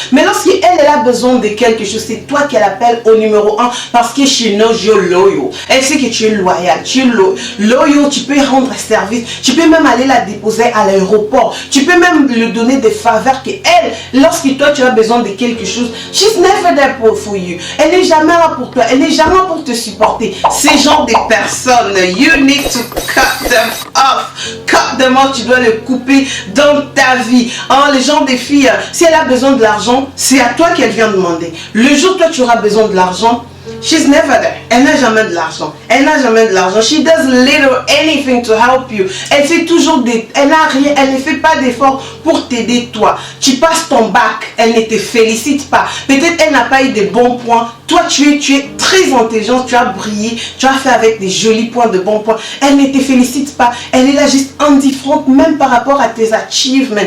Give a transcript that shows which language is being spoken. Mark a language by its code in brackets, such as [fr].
[fr] Mais lorsqu'elle a besoin de quelque chose, c'est toi qu'elle appelle au numéro 1 parce que [en] she knows you're loyal. [fr] Elle sait que tu es loyal, tu es loyal, tu peux rendre service, tu peux même aller la déposer à l'aéroport, tu peux même lui donner des faveurs que elle, lorsque toi tu as besoin de quelque chose, [en] she's never there for you. [fr] Elle n'est jamais là pour toi, elle n'est jamais là pour te supporter. Ces genres de personnes, [en] you need to cut them off. Cut them off, [fr] tu dois le couper dans ta vie. Hein, les gens des filles, si elle a besoin de l'argent, c'est à toi qu'elle vient demander. Le jour où toi tu auras besoin de l'argent, [en] she's never there. [fr] Elle n'a jamais de l'argent. Elle n'a jamais de l'argent. [en] She does little anything to help you. [fr] Elle fait toujours elle n'a rien. Elle ne fait pas d'effort pour t'aider toi. Tu passes ton bac. Elle ne te félicite pas. Peut-être elle n'a pas eu de bons points. Toi, tu es très intelligent. Tu as brillé. Tu as fait avec des jolis points, de bons points. Elle ne te félicite pas. Elle est là juste indifférente même par rapport à tes achievements.